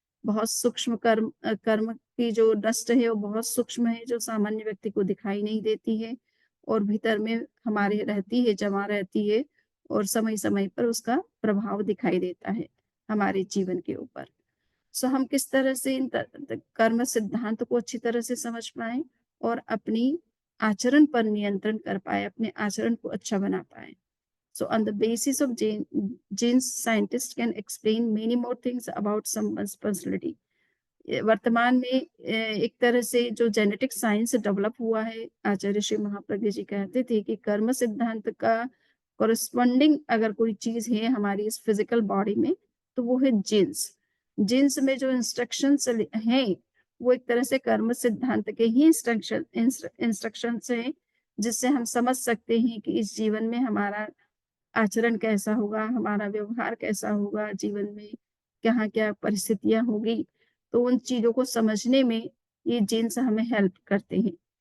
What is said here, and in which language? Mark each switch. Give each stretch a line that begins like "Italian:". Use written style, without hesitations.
Hindi: बहुत सूक्ष्म कर्म की जो डस्ट है, वो बहुत सूक्ष्म है, जो सामान्य व्यक्ति को दिखाई नहीं देती है और भीतर में हमारे रहती है, जमा रहती है और समय-समय पर उसका प्रभाव दिखाई देता है, हमारे जीवन के ऊपर। हम किस तरह से इन कर्म सिद्धांत को अच्छी तरह से समझ पाएँ और अपनी आचरण पर नियंत्रण कर पाएँ, अपने आचरण को अच्छा बना पाएँ।
English: On the basis of genes, scientists can explain many more things about someone's personality.
Hindi: वर्तमान में एक तरह से जो जेनेटिक साइंस डेवलप हुआ है, आचार्य श्री महाप्रज्ञ जी कहते थे कि कर्म सिद्धांत का कॉरेस्पॉन्डिंग अगर कोई चीज़ है हमारी इस फिजिकल बॉडी में, तो वो है जीन्स। जीन्स में जो इंस्ट्रक्शंस हैं, वो एक तरह से कर्म सिद्धांत के ही इंस्ट्रक्शंस हैं, जिससे हम समझ सकते हैं कि इस जीवन में हमारा आचरण कैसा होगा, हमारा व्यवहार कैसा होगा जीवन में, कहाँ क्या परिस्थितियाँ होगी, तो उन चीज़ों को समझने में ये जीन्स हमें हेल्प करते हैं।